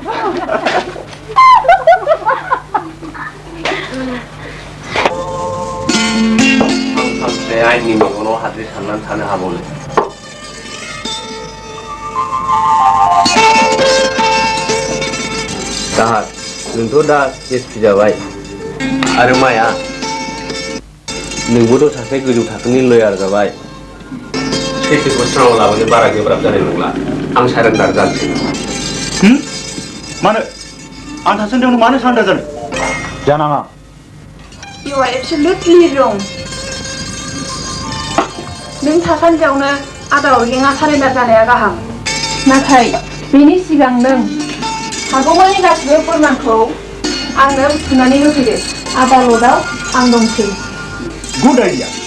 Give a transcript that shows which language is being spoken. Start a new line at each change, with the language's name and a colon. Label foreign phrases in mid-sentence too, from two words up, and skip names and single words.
Bodo: आं सानसे आंनि मेगनाव हाद्रि साननानै थानो हाबावनो दाहार नोंथ' दा एसपि जाबाय आरो माया नोंबोथ' सासे गोजौ थाखोनि लयार जाबाय सैथोखौ स्राङाव लाबोनो बारा गोब्राब जानाय नंला आं सारेन्डार जानोसै मानो आं थासान्दियावनो मानो सारेन्डार जानो जानाङा
English: You are absolutely wrong.
Bodo: नों थासान्दियावनो आदा अरगेंआ सारेन्डार जानाया गाहाम नाथाय बेनि सिगां नों हागौमानि गासिबो फोरमानखौ आंनो बुथुमनानै होफैदो आदालतआव आं दंसै
English: good idea